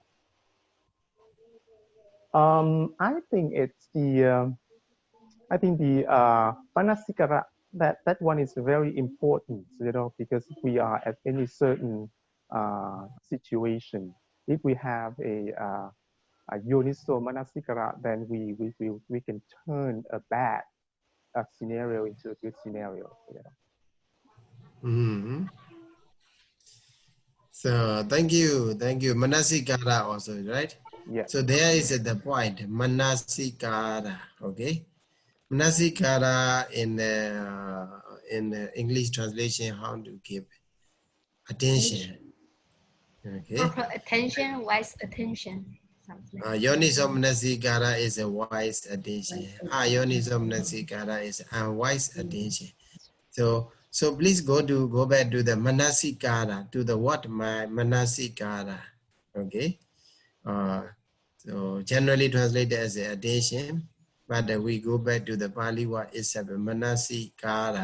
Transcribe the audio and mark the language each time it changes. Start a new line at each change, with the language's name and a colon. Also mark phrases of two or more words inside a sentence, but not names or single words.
English: I think it's the manasikara, that one is very important, because we are at any certain situation. If we have a
Pali: yoniso manasikara,
English: then we can turn a bad scenario into a good scenario. Mm-hmm. So thank you. Manasikara also, right? Yeah. So there is the point, manasikara. Okay, manasikara in the English translation, how to give attention. Okay. Proper attention, wise attention.
Pali: Yoniso manasikara
English: is a wise attention.
Pali: Ayoniso manasikara
English: is unwise attention. So please go back to the manasikara, to the what my manasikara. Okay. So generally translated as attention, but we go back to the Pali word itself, manasikara.